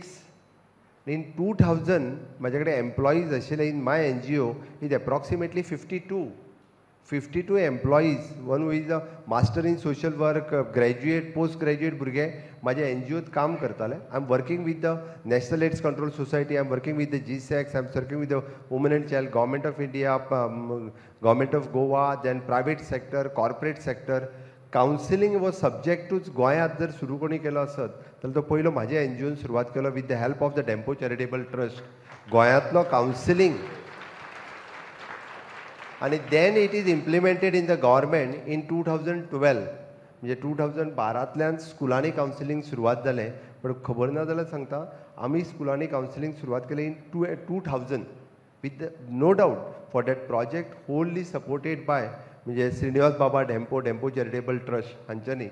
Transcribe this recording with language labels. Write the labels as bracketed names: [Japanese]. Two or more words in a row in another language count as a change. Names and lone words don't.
[English] in 2000 [Konkani] म्हाजे कडेन एम्प्लॉईज आशिल्ले [English] in my NGO is approximately 52 employees. one who is a master in social work, graduate, post graduate [Konkani] भुरगे म्हाज्या NGOत काम करताले. [English] I am working with the National AIDS Control Society, I am working with the GSEC, I am working with the Woman and Child, Government of India, Government of Goa, then private sector, corporate sector. [Konkani] कावन्सिलींग हो सब्जेक्टूच गोंयांत जर सुरू कोणी केलो आसत जाल्यार तो पयलो म्हाज्या NGOन सुरवात केलो [English] with the help of the Dempo Charitable Trust. [Konkani] गोंयांतलो कावन्सिलींग आणि [English] then it is implemented in the government in 2012. [Konkani] म्हणजे 2012तल्यान स्कुलांनी कावन्सिलींग सुरवात जालें. पण खबर ना जाल्यार सांगता, आमी स्कुलांनी कावन्सिलींग सुरवात केलें [English] in 2000 with no doubt for that project wholly supported by [Konkani] म्हणजे श्रीनिवास बाबा डेम्पो चॅरिटेबल ट्रस्ट हांच्यांनी.